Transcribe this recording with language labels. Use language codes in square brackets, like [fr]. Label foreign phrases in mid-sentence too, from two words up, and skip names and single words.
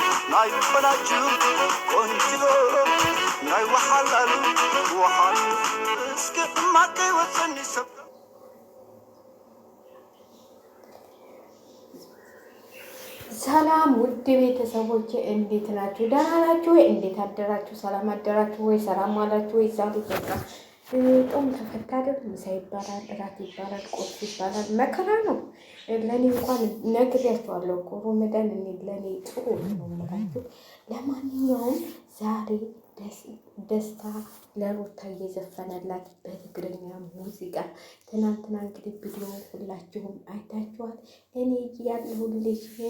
[am] ናይ ፈላችሁ ቆንጅሎ ናይ ወሓላሉ ወሓሉ እስኪ ማቀይ ወሰኒ ሰብ ሰላም ውድ ቤተሰቦቼ እንዴት ናችሁ? ደህና ናችሁ ወይ? እንዴት አደራችሁ? ሰላም አደራችሁ ወይ? ሰላም ዋላችሁ ወይ? ዛሬ በቃ ጦም ተፈታ አይደል? ምሳ ይባላል፣ እራት ይባላል፣ ቁርስ ይባላል። መከራ ነው። ለእኔ እንኳን ነግሬያችኋለሁ እኮ ሮመዳን እኔ ለእኔ ጥሩ ነው የምላችሁ። ለማንኛውም ዛሬ ደስታ ለሩታ እየዘፈነላት በትግርኛ ሙዚቃ። ትናንትና እንግዲህ ቪዲዮ ሁላችሁም አይታችኋል። እኔ ያለሁልሽ